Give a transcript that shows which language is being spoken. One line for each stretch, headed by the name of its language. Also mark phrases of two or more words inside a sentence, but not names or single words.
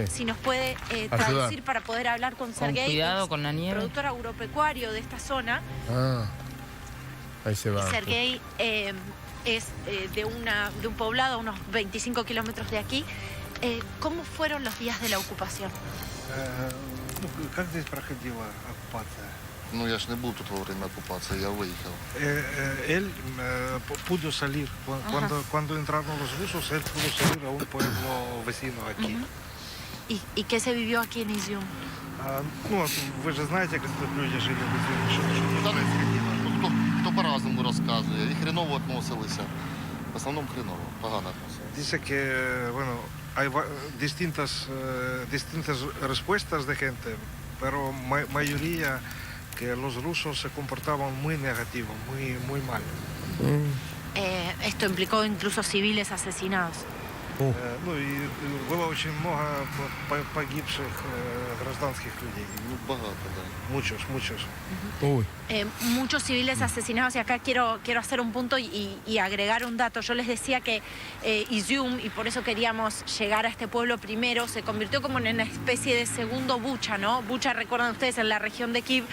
Spanish: si nos puede traducir para poder hablar con Sergei, cuidado que es con la nieve. productor agropecuario de esta zona. Ah, ahí se va. Y Sergei es de un poblado a unos 25 kilómetros de aquí. ¿Cómo fueron los días de la ocupación?
Russian: Ну, как здесь проходила оккупация?
Ukrainian: Ну, я ж не був тут
Russian: во время оккупации,
Ukrainian: я виїхав.
Spanish: Él pudo salir. Cuando entraron los rusos, él pudo salir a un pueblo vecino aquí. ¿Y qué se vivió aquí en Izium?
Russian: Ну, вы же знаете, как тут люди жили в Изюме, что не
Ukrainian: Та,
Russian: происходило.
Ukrainian: ну, хто по-разному розказує. І хреново відносилися. В основному хреново, погано відносилися.
Spanish: Dice que, bueno, hay distintas respuestas de gente, pero mayoría que los rusos se comportaban muy negativo, muy mal. Esto implicó incluso civiles asesinados.
Russian: Ну и было очень много погибших гражданских людей.
Ukrainian: Ну, багато, так.
Spanish: Muchos. Uy, Muchos civiles asesinados, y acá quiero hacer un punto y agregar un dato. Yo les decía que Izium, y por eso queríamos llegar a este pueblo primero, se convirtió como en una especie de segundo Bucha, ¿no? Bucha, recuerdan ustedes, en la región de Kiev,